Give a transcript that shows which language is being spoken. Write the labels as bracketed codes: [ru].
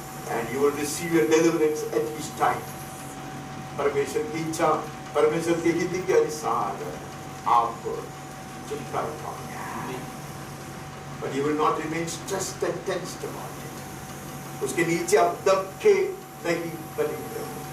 [en] And you will receive your deliverance at His time. [hi] परमेश्वर की इच्छा, परमेश्वर की विधि के अनुसार आप छुटकारा पाओगे। [en] But you will not remain stressed and tensed about it. [hi] उसके नीचे आप दब के नहीं बनेंगे।